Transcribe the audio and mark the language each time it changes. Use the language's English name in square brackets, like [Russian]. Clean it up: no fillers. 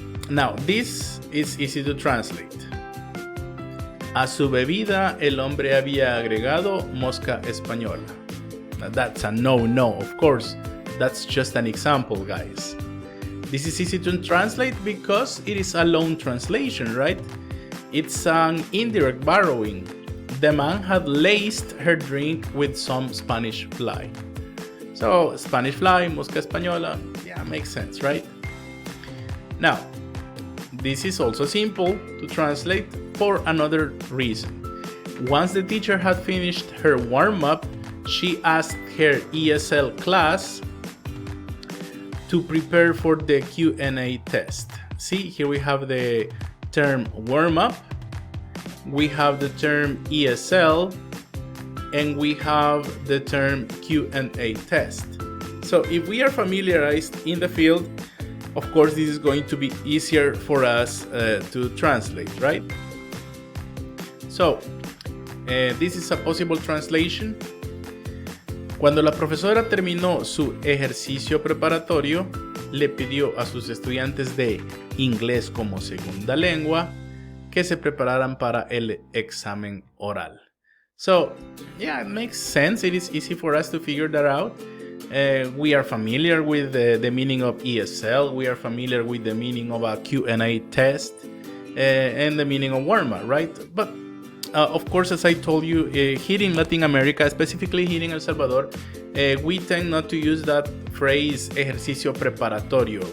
[English] Now, this is easy to translate. [Spanish] A su bebida el hombre había agregado mosca española. [English] Now, that's a no, of course. That's just an example, guys. This is easy to translate because it is a loan translation, right? It's an indirect borrowing. The man had laced her drink with some Spanish fly. So, Spanish fly, mosca española, yeah, makes sense, right? Now, this is also simple to translate for another reason. Once the teacher had finished her warm-up, she asked her ESL class to prepare for the Q&A test. See, here we have the term warm-up, we have the term ESL, and we have the term Q&A test. So if we are familiarized in the field, of course this is going to be easier for us to translate, right? So, this is a possible translation. [Spanish] Cuando la profesora terminó su ejercicio preparatorio, le pidió a sus estudiantes de inglés como segunda lengua que se prepararan para el examen oral. [English] So, yeah, it makes sense. It is easy for us to figure that out. We are familiar with the meaning of ESL. We are familiar with the meaning of a Q&A test and the meaning of warm-up, right? But of course, as I told you, here in Latin America, specifically here in El Salvador, we tend not to use that phrase ejercicio preparatorio.